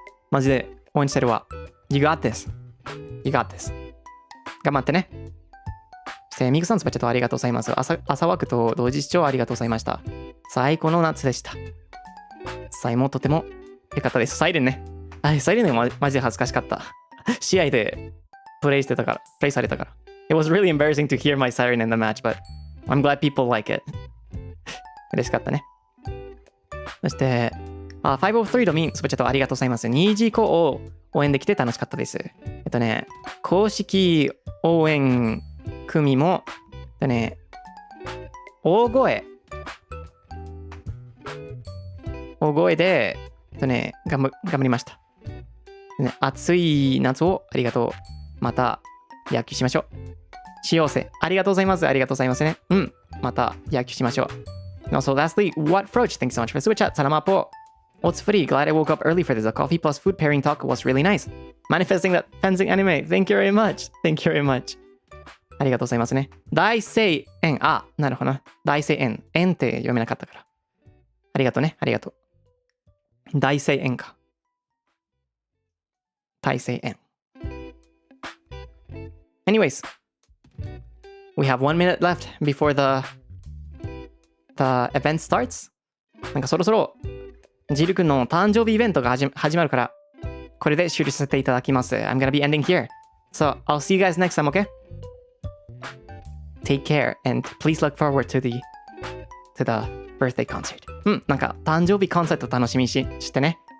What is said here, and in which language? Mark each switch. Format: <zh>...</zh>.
<ja>マジで応援してるわ。</ja> <en>You got this. You got this.</en> <ja>頑張ってね。そして、ミクさんスパチャットありがとうございます。朝枠と同時視聴ありがとうございました。最高の夏でした。サイもとても良かったです。サイレンね。サイレンマジで恥ずかしかった。試合でプレイされたから。</ja> <en>It was really embarrassing to hear my siren in the match, but I'm glad people like it.</en> <ja>嬉しかったね。そして、503ドミンスパチャットありがとうございます。ニジコを応援できて楽しかったです。公式応援組も、大声で、頑張りました。暑い夏をありがとう。また野球しましょう。幸せ。ありがとうございます。ありがとうございますね。また野球しましょう。</ja> <en>Also, lastly, What Froach? Thanks so much for super chat.</en> <tl>Salamat po.</tl> <en>What's free? Glad I woke up early for this. A coffee plus food pairing talk was really nice. Manifesting that fencing anime. Thank you very much. Thank you very much.</en> <ja>ありがとうございますね。大声援。なるほどな。大声援。援って読めなかったから。ありがとうね。ありがとう。大声援か。大声援。</ja> <en>Anyways, we have 1 minute left before the event starts.</en> <ja>なんかそろそろジル君の誕生日イベントが始まるから、これで終了させていただきます。</ja> <en>I'm gonna be ending here. So I'll see you guys next time, okay? Take care and please look forward to the birthday concert.</en> <ja>なんか誕生日コンサート楽しみにしてね。</ja>